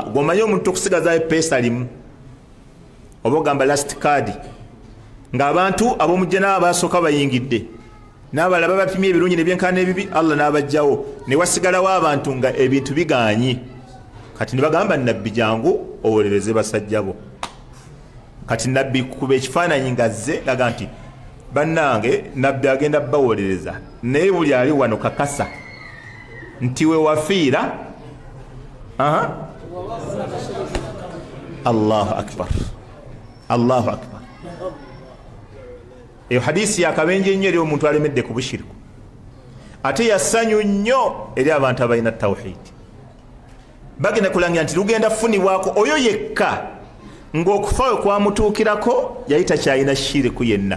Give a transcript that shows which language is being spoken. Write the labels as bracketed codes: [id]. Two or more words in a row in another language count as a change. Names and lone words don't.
[lg] Gwomanyi omuntu okusigazayo peesa limu oba ogamba [en] last card, [lg] ng'abantu ab'omujja n'abo basooka bayingidde n'abalala babapimye ebirungi nebyenkana ebibi, Allah n'abajjawo ne wasigalawo abantu nga ebintu bigaanyi. Kati ne bagamba nabbi jangu owolereze basajja bo. Kati nabbi kuba ekifaananyi nga zze laga nti bannange nabbi agenda bawolereza, naye buli ali wano kakasa nti we wafiira. [ar] الله أكبر، الله أكبر. [lg] Eyo hadisi yakabenje nnyo eri omuntu alemedde ku bushiriku, ate yasanyu nnyo eri abantu abalina tawhidi. Bagenda kulangira nti lugenda funibwako oyo yekka ng'okufa we kwamutuukirako yali takyalina shiriku yenna.